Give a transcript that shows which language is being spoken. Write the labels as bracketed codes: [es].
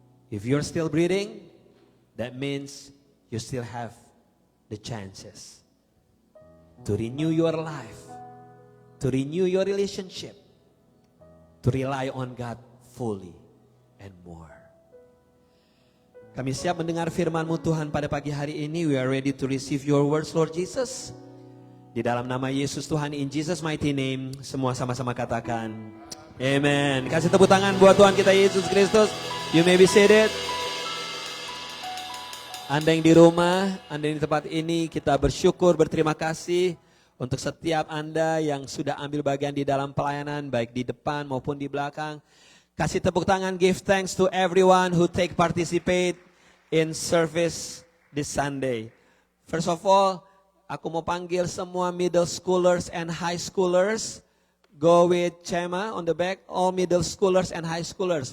[en] If you're still breathing, that means you still have the chances to renew your life, to renew your relationship, to rely on God fully and more. [id] Kami siap mendengar firman-Mu Tuhan pada pagi hari ini. [en] We are ready to receive your words, Lord Jesus. [id] Di dalam nama Yesus Tuhan, [en] in Jesus mighty name, [id] semua sama-sama katakan amen. Kasih tepuk tangan buat Tuhan kita Yesus Kristus. [en] You may be seated. [id] Anda yang di rumah, Anda yang di tempat ini, kita bersyukur, berterima kasih untuk setiap Anda yang sudah ambil bagian di dalam pelayanan, baik di depan maupun di belakang. Kasih tepuk tangan, [en] give thanks to everyone who participate in service this Sunday. First of all, [id] aku mau panggil semua [en] middle schoolers and high schoolers. Go with Chema on the back, all middle schoolers and high schoolers.